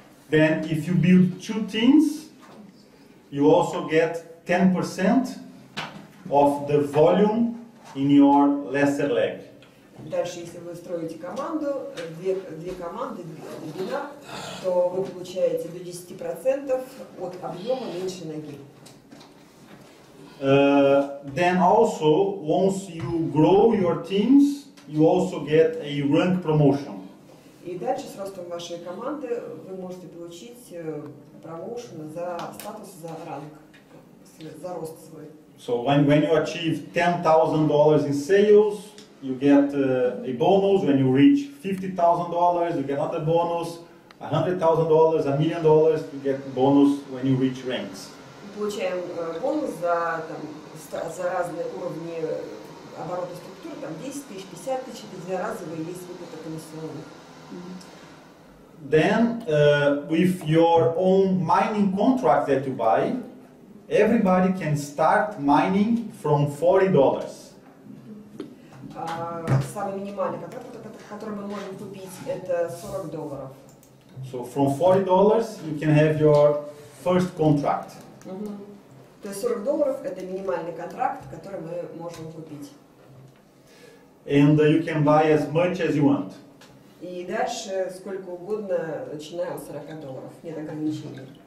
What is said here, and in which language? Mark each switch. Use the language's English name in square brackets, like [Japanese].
[English] Then if you build two teams, you also get 10% of the volume in your lesser leg. [Russian] Дальше, если вы строите команду, две команды, длина, то вы получаете до 10% от объема меньшей ноги. [English] Then also, once you grow your teams, you also get a rank promotion. [Russian] И дальше с ростом вашей команды вы можете получить промоушен за статус, за ранг, за рост свой. [English] So when you achieve $10,000 in sales, you get a bonus. When you reach $50,000, you get another bonus. $100,000, $1 million, you get bonus when you reach ranks. [Russian] Получаем бонус за, там, за разные уровни оборота структуры, там 10 тысяч, 50 тысяч, это двуразовые есть выплаты комиссионных. [English] Then, with your own mining contract that you buy, everybody can start mining from $40. [Russian] Самый минимальный контракт, который мы можем купить, это $40. [English] So from $40, you can have your first contract. [Russian] То есть $40 это минимальный контракт, который мы можем купить. [English] And you can buy as much as you want. [Russian] И дальше сколько угодно, начиная от $40, нет ограничений.